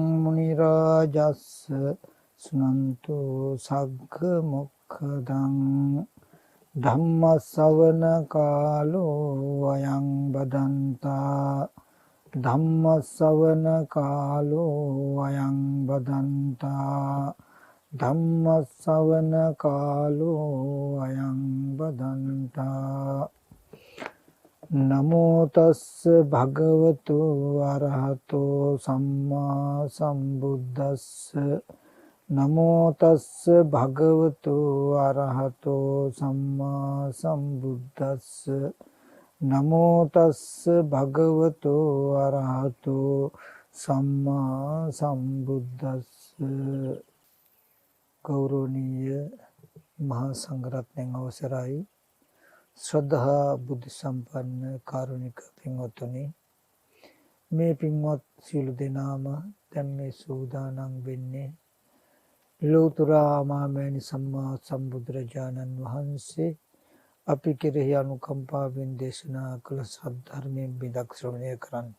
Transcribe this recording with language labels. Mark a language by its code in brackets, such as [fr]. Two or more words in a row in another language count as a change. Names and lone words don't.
[pi] මුනි රාජස්ස සුනන්තු සග්ග මොක්ඛදං ධම්ම ශ්‍රවණ කාලෝ අයං බදන්තා ධම්ම ශ්‍රවණ කාලෝ අයං බදන්තා ධම්ම ශ්‍රවණ කාලෝ අයං බදන්තා නමෝ තස්ස භගවතු අරහතෝ සම්මා සම්බුද්දස්ස නමෝ තස්ස භගවතු අරහතෝ සම්මා සම්බුද්දස්ස නමෝ තස්ස භගවතු අරහතෝ සම්මා සම්බුද්දස්ස [si] ගෞරවනීය මහා සංඝරත්නයන් අවසරයි ශ්‍රද්ධා බුද්ධ සම්පන්න කාරුණික පින්වත්නි මේ පින්වත් සියලු දෙනාම දැන් මේ සූදානම් වෙන්නේ ලෝතර මාමෑණි සම්මා සම්බුදුරජාණන් වහන්සේ අපි කෙරෙහි අනුකම්පාවෙන් දේශනා කළ සද්ධර්මයෙන් බිඳක් ශ්‍රවණය කරන්නට.